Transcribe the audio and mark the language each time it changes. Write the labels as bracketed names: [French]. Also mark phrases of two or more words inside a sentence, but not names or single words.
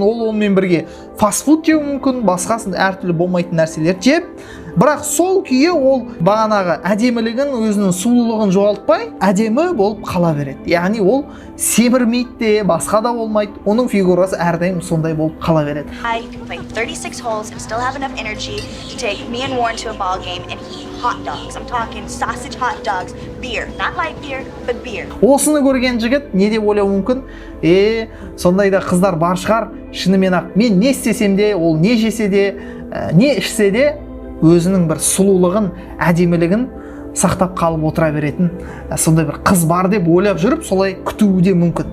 [Kazakh] Ол онымен бірге фастфуд жеуі мүмкін, басқасын әртүрлі болмайтын нәрселер жеп. Бірақ сол күйі ол бағанағы әдемілігін, өзінің сұлулығын жоғалтпай, әдемі болып қала береді. Яғни ол семірмейді де, басқа да болмайды. Оның фигурасы әрдайым сондай болып қала береді. [English] I can play 36 holes and still have enough energy to take me and Warren to a ball game and eat hot dogs. I'm talking sausage hot dogs, beer, not light beer, but beer. [Kazakh] Осыны көрген жігіт не деп ойлауы мүмкін? Сондайда қыздар бар шығар, шынымен ақ мен не істесем де, ол не жесе де, не ішсе де өзінің бір сұлулығын, әдемілігін сақтап қалып отыра беретін сондай бір қыз бар деп ойлап жүріп, солай күтуі де мүмкін.